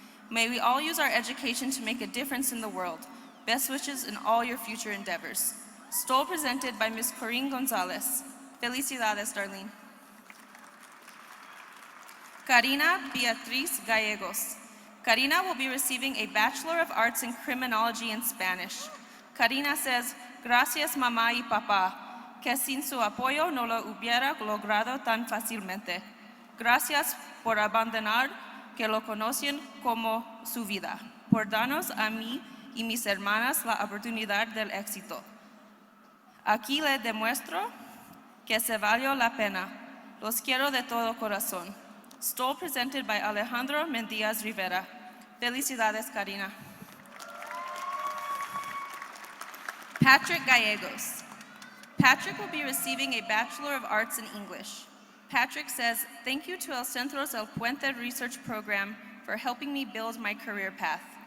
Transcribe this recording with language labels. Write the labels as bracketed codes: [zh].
[en] May we all use our education to make a difference in the world. Best wishes in all your future endeavors. Stole presented by Ms. Corinne Gonzalez. Felicidades, Darlene. Karina Beatriz Gallegos. Karina will be receiving a Bachelor of Arts in Criminology in Spanish. Karina says, [es] gracias mamá y papá, que sin su apoyo no lo hubiera logrado tan fácilmente. Gracias por abandonar que lo conocen como su vida, por darnos a mí y mis hermanas la oportunidad del éxito. Aquí le demuestro que se valió la pena. Los quiero de todo corazón. [en] Stole presented by Alejandro Mendíaz Rivera. Felicidades, Karina. Patrick Gallegos. Patrick will be receiving a Bachelor of Arts in English. Patrick says, thank you to El Centros El Puente Research Program for helping me build my career path.